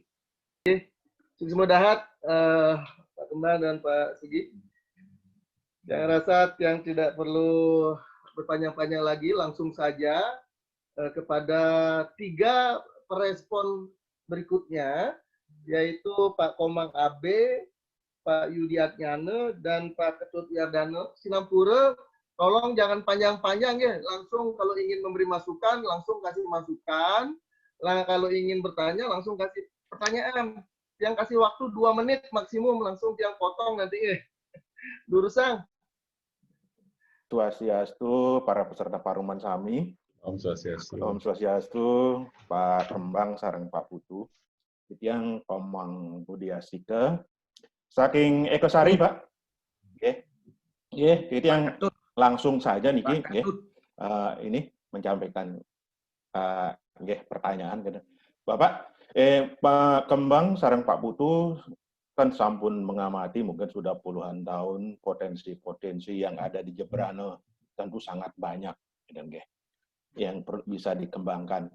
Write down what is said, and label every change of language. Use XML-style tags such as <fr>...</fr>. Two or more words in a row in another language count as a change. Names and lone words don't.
<id>Semoga Pak Kembang dan Pak Sugi. Yang rasa yang tidak perlu berpanjang-panjang lagi, langsung saja kepada 3 perespon berikutnya, yaitu Pak Komang AB, Pak Yudi Atnyane, dan Pak Ketut Yardano. Sinampura, tolong jangan panjang-panjang ya, langsung kalau ingin memberi masukan, langsung kasih masukan. Nah, kalau ingin bertanya, langsung kasih pertanyaan. Yang kasih waktu 2 menit maksimum, langsung yang potong nanti. Durusang. Swastiastu, para peserta</id> <ban>Paruman Sami. Om Swastiastu. Om Swastiastu, Pak Kembang sareng Pak Putu.</ban> <id>Yang Komang Budiastika. Saking Ekosari, Pak. Itu yang langsung saja nih, ini menyampaikan pertanyaan. Bapak, Pak Kembang sareng Pak Putu kan sampun mengamati mungkin sudah puluhan tahun potensi-potensi yang ada di Jembrana tentu sangat banyak yang bisa dikembangkan.</id>